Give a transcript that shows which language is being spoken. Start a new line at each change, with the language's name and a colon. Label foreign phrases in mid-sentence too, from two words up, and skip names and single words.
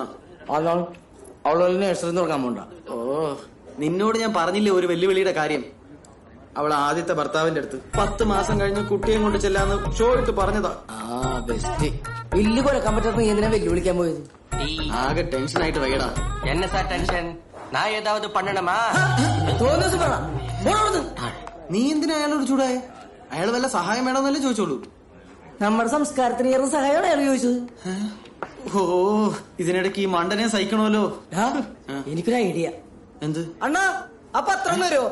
Malayalam: അവള് നഴ്സറി തുടങ്ങാൻ പോണ്ട. ഓ, നിന്നോട് ഞാൻ പറഞ്ഞില്ലേ ഒരു വെല്ലുവിളിയുടെ കാര്യം. അവൾ ആദ്യത്തെ ഭർത്താവിന്റെ അടുത്ത് 10 മാസം കഴിഞ്ഞ് കുട്ടിയെ കൊണ്ട് ചെല്ലാന്ന് ഷോയ്ക്ക് പറഞ്ഞതാ. ബെസ്റ്റ്. വലിയ കുഴക്കാൻ പറ്റാത്ത നീ എന്തിനാ വെല്ലുവിളിക്കാൻ പോയത്? ആകെ ടെൻഷനായിട്ട് വയ്യടാ.
Tamil: என்ன சார் டென்ஷன்? நான் ஏதாவது பண்ணணுமா?
Malayalam: നീ എന്തിനാ അയാളോട് ചൂടായ? അയാൾ വല്ല സഹായം വേണമെന്നല്ലേ ചോദിച്ചോളൂ. നമ്മുടെ സംസ്കാരത്തിന് ഏറെ സഹായമാണ് അയാൾ ചോദിച്ചത്. ഓ, ഇതിനിടയ്ക്ക് ഈ മണ്ടനെ സഹിക്കണമല്ലോ. എനിക്കൊരു ഐഡിയ. എന്ത്? അണ്ണാ ആ പത്രം വരുമോ?